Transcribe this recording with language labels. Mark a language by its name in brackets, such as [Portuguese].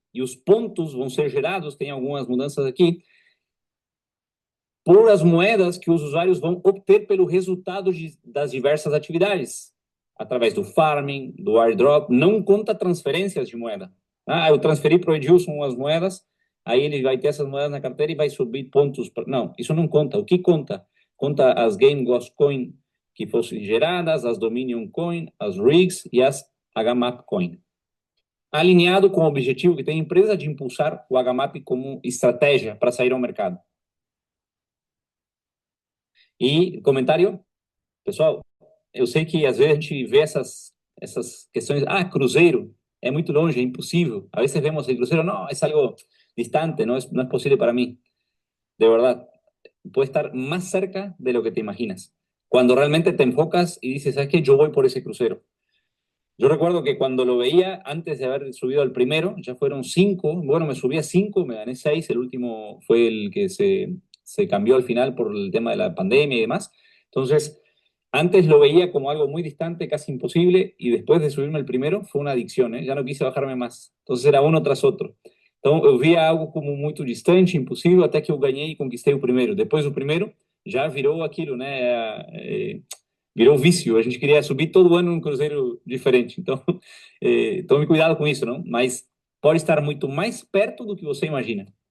[Portuguese] E os pontos vão ser gerados, tem algumas mudanças aqui, por as moedas que os usuários vão obter pelo resultado das diversas atividades. Através do farming, do airdrop, não conta transferências de moeda. Eu transferi para o Edilson as moedas, aí ele vai ter essas moedas na carteira e vai subir pontos. Não, isso não conta. O que conta? Conta as Game Ghost Coin que fossem geradas, as Dominion Coin, as Rigs e as HMAP Coin. Alinhado com o objetivo que tem a empresa de impulsar o HMAP como estratégia para sair ao mercado. E comentário? Pessoal, eu sei que às vezes a gente vê essas questões, Cruzeiro, é muito longe, é impossível. [Spanish] A veces vemos el crucero, no, es algo distante, no es posible para mí. De verdad, puede estar más cerca de lo que te imaginas. Cuando realmente te enfocas y dices, ¿sabes qué? Yo voy por ese crucero. Yo recuerdo que cuando lo veía, antes de haber subido al primero, ya fueron 5, bueno, me subí a 5, me gané 6, el último fue el que se cambió al final por el tema de la pandemia y demás. Entonces, antes lo veía como algo muy distante, casi imposible, y después de subirme el primero, fue una adicción, ya no quise bajarme más. Entonces era uno tras outro. [Portuguese] Então, eu via algo como muito distante, impossível, até que eu ganhei e conquistei o primeiro. Depois do primeiro, já virou aquilo, né? virou vício. A gente queria subir todo ano um cruzeiro diferente. Então, tome cuidado com isso, não? Mas pode estar muito mais perto do que você imagina.